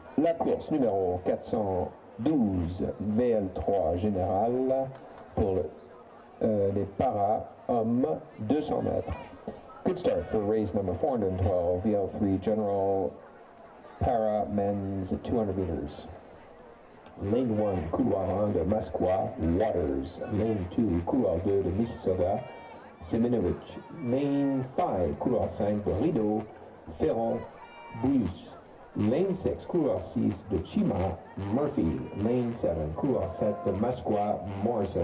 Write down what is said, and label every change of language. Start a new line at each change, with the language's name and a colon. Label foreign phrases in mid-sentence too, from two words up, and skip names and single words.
French: la course numéro 412 VL3 général pour les para-hommes 200 mètres.
English: Good start for race number 412 VL3 General Para Men's 200 meters.
French: Lane 1, couloir 1 de Masqua, Waters. Lane 2, couloir 2 de Mississauga, Semenovich.
English: Lane 5,
French: couloir 5 de Rideau, Ferron, Bouillus. Lane 6, couloir 6 de Chima, Murphy. Lane 7, couloir 7 de Masqua, Morrison.